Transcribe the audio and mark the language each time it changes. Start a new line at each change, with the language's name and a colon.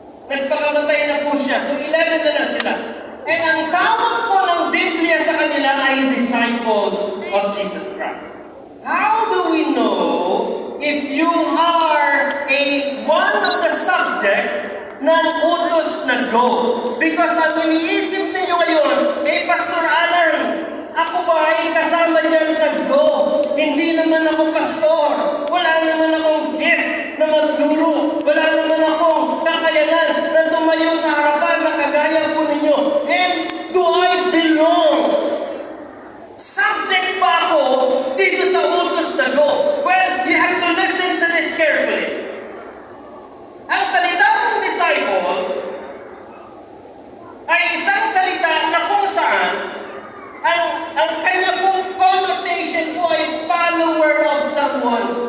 Filipino: Nagpakamatay na po siya. So 11 na sila. And ang tawag po ng Biblia sa kanila ay
English: disciples of Jesus Christ. How do we know if you are one of the subjects
Filipino: ng utos na
English: go?
Filipino: Because ang iniisip ninyo ngayon, Pastor Alan, ako ba ay kasama dyan sa go? Hindi naman ako pastor. Wala naman akong gift na magduro. Wala naman akong kakayanan na tumayo sa harapan na kagaya po ninyo.
English: And do I belong?
Filipino: Subject ba ako dito sa utos na go?
English: Well, you have to listen to this carefully.
Filipino: Ang salita ng disciple ay isang salita na kung saan ang kanya pong connotation po ay
English: follower of someone.